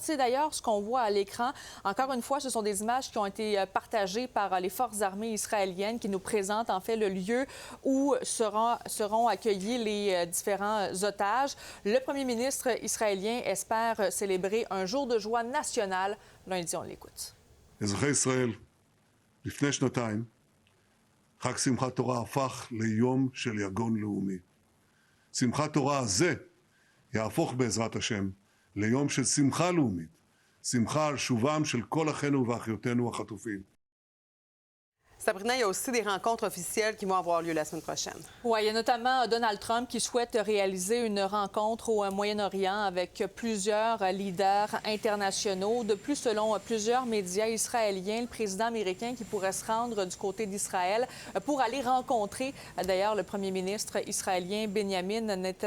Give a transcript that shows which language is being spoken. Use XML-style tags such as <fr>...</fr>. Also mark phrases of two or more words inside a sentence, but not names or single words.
<fr>C'est d'ailleurs ce qu'on voit à l'écran. Encore une fois, ce sont des images qui ont été partagées par les forces armées israéliennes qui nous présentent en fait le lieu où seront accueillis les différents otages. Le premier ministre israélien espère célébrer un jour de joie nationale. Lundi, on l'écoute.</fr> <he>אזרחי ישראל, לפני שנתיים, חג שמחת תורה הפך ליום של יגון לאומי. שמחת תורה הזה יהפוך בעזרת השם ליום של שמחה לאומית, שמחה על שובם של כל אחינו ואחיותינו החטופים.</he> <fr>Sabrina, il y a aussi des rencontres officielles qui vont avoir lieu la semaine prochaine. Oui, il y a notamment Donald Trump qui souhaite réaliser une rencontre au Moyen-Orient avec plusieurs leaders internationaux. De plus, selon plusieurs médias israéliens, le président américain qui pourrait se rendre du côté d'Israël pour aller rencontrer d'ailleurs le premier ministre israélien Benjamin Netanyahou.</fr>